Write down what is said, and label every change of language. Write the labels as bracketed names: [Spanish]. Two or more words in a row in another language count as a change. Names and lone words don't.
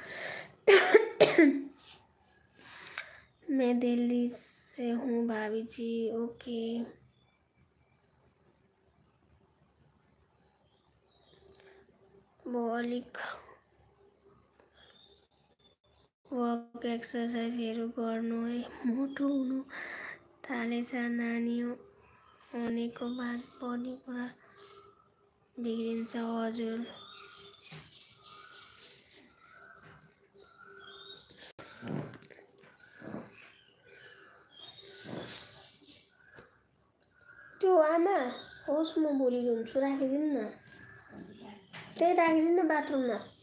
[Hindi] मैं दिल्ली से हूँ भाभी जी। [Nepali] ओके वो अलिक [English] work exerciseहरू [Nepali] गर्नु है, मोटो हुनु थालेछ। नानी हुनेको बाद बडी पुरा बिग्रिन्छ। हजुर त्यो आमा होस्, म भोलि धुन्छु, राखिदिनु न, त्यही राखिदिनु न बाथरुममा।